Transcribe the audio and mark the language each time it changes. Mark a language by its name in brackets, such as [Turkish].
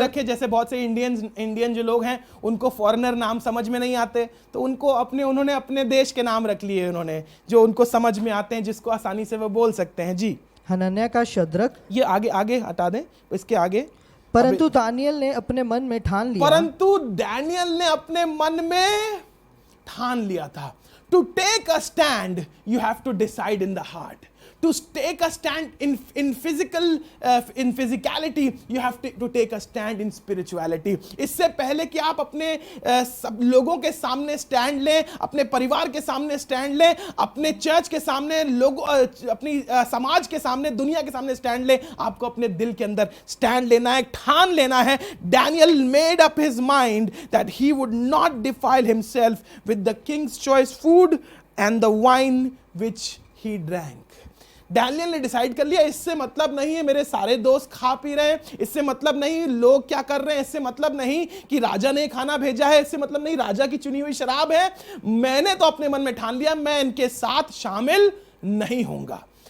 [Hindi] रखे, जैसे बहुत से इंडियन जो लोग हैं उनको फॉरेनर नाम समझ में नहीं आते, तो उनको उन्होंने अपने देश के नाम रख लिए, उन्होंने जो उनको समझ में आते हैं, जिसको आसानी से वो बोल सकते हैं। जी हनन्याह का शद्रक, ये आगे आगे हटा दें, इसके आगे। परंतु दानियल ने अपने मन में ठान लिया, परंतु डैनियल ने अपने मन में ठान लिया था। [English] To take a stand you have to decide in the heart. To take a stand in physicality, you have to take a stand in spirituality. [Hindi] इससे पहले कि आप अपने सब लोगों के सामने स्टैंड लें, अपने परिवार के सामने स्टैंड लें, अपने चर्च के सामने अपनी समाज के सामने, दुनिया के सामने स्टैंड लें, आपको अपने दिल के अंदर स्टैंड लेना है, ठान लेना है। [English] Daniel made up his mind that he would not defile himself with the king's choice food and the wine which he drank. [Hindi] Daniel ने डिसाइड कर लिया, इससे मतलब नहीं है मेरे सारे दोस्त खा पी रहे हैं, इससे मतलब नहीं लोग क्या कर रहे हैं, इससे मतलब नहीं कि राजा ने खाना भेजा है, इससे मतलब नहीं राजा की चुनी हुई शराब है। मैंने तो अपने मन में ठान लिया, मैं इनके साथ शामिल नहीं होऊंगा।